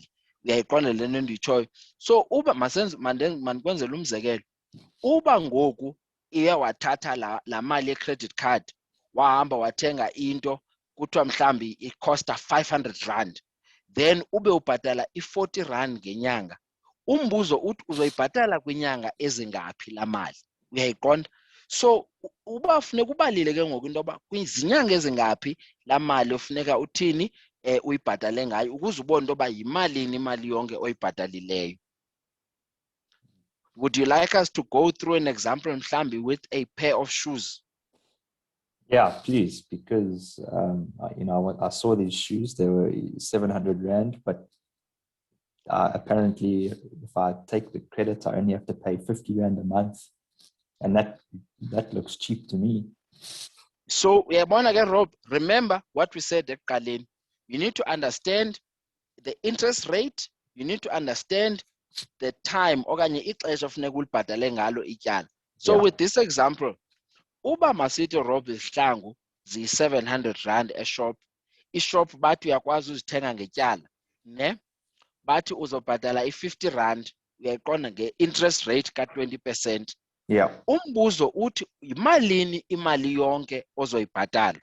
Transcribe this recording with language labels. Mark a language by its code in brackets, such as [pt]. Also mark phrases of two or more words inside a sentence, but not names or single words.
[xh] Uyayiqonda le nto ndiyitshoyo. So uba mandikwenzele umzekelo, uba ngoku iye wathatha la mali ye- [en] credit card, [xh] wahamba wathenga into kuthiwa mhlambi ikhosta 500 rand, then ube ubhatala i-40 rand ngenyanga, umbuzo uthi uzoyibhatala kwinyanga ezingaphi la mali? Uyayiqonda? So uba funeka ubalile ke ngoku into yoba kwizinyanga ezingaphi la mali ofuneka uthini uyibhatale ngayo, ukuze ubone into yoba yimalini imali yonke oyibhatalileyo. [en] Would you like us to go through an example mhlambi with a pair of shoes? Yeah, please, because I saw these shoes. They were 700 rand, but apparently if I take the credit, I only have to pay 50 rand a month, and that looks cheap to me. So Rob, remember what we said at Kalin. You need to understand the interest rate. You need to understand the time [xh] okanye ixesha funeka ulibhatale ngalo ityala. [en] So Yeah. with this example, [xh] uba masithi Rob izihlangu ziyi-R700 eshop, ishop bathi uyakwazi uzithenga ngetyala, ne? Bathi uzobhatala i-R50, uyayiqonda nge- [en] interest rate [xh] ka-20%. [en] Yeah. [xh] Umbuzo uthi yimalini imali yonke ozoyibhatala.